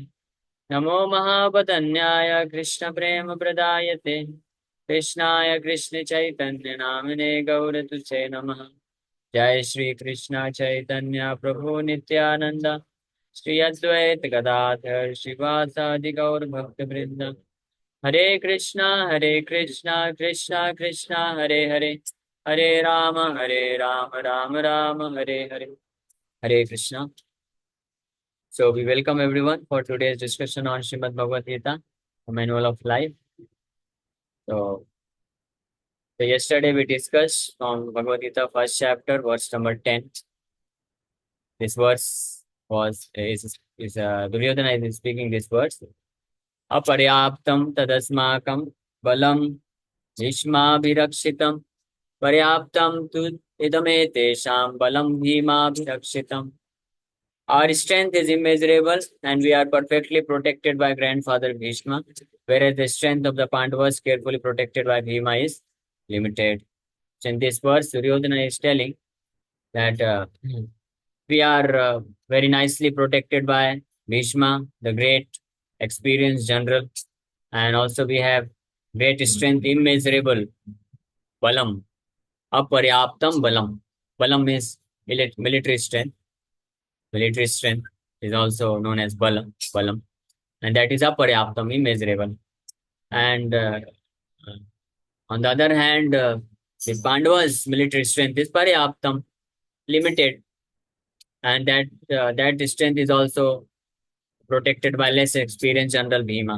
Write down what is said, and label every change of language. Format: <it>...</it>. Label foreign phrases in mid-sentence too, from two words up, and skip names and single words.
<sa>नमो महापतन्याय कृष्ण प्रेम प्रदायते कृष्णाय कृष्ण चैतन्य नामिने गौरतुचे नमः। जय श्री कृष्ण चैतन्य प्रभु नित्यानंद श्री अद्वैत गदाधर शिवासादि गौर भक्त वृंद। हरे कृष्णा कृष्णा कृष्णा हरे हरे, हरे राम राम राम हरे हरे। हरे कृष्णा।</sa> <en>So we welcome everyone for today's discussion on Srimad Bhagavad Gita, a manual of life. So, yesterday we discussed from Bhagavad Gita first chapter, verse number 10. This verse is Duryodhana is speaking this verse.</en> <sa>अपर्याप्तं तदस्माकं बलं भीष्माभिरक्षितम् पर्याप्तं तु इदमेते बलं भीमाभिरक्षितम्.</sa> <en>Our strength is immeasurable and we are perfectly protected by grandfather Bhishma, whereas the strength of the Pandavas carefully protected by Bhima is limited. So in this verse, Duryodhana is telling that we are very nicely protected by Bhishma, the great experienced general, and also we have great strength, immeasurable balam,</en> <sa>अपर्याप्तं बलम्.</sa> <en>Balam means military strength. Military strength is also known as balam, and that is aparyaptam, immeasurable. And on the other hand, the Pandavas' military strength is paryaptam, limited, and that strength is also protected by less experienced General Bhima.</en>